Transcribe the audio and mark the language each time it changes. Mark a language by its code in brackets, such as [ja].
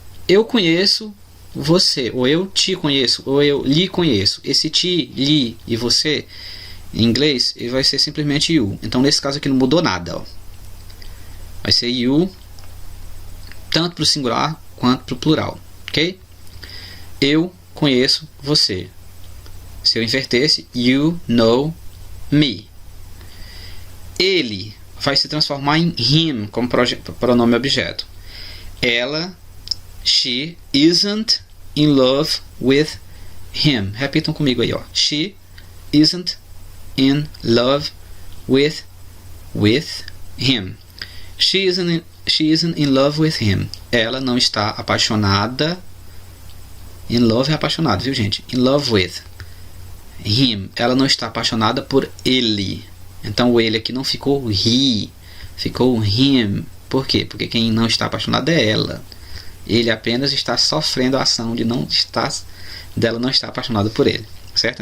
[pt] Eu conheço você, ou eu te conheço, ou eu lhe conheço. Esse te, lhe e você, em inglês, ele vai ser simplesmente you. Então, nesse caso aqui não mudou nada. Ó. Vai ser you, tanto para o singular quanto para o plural. Ok? Eu conheço você. Se eu invertesse, [en] you know me. [pt] Ele vai se transformar em him, como pronome objeto. [en] Ela, she isn't in love with him. [pt] Repitam comigo aí, ó. [en] She isn't in love with him. She isn't in love with him. [pt] Ela não está apaixonada. In love é apaixonado, viu, gente? [en] In love with him. [pt] Ela não está apaixonada por ele. Então o ele aqui não ficou he, ficou him. Por quê? Porque quem não está apaixonado é ela. Ele apenas está sofrendo a ação dela não estar apaixonada por ele, certo?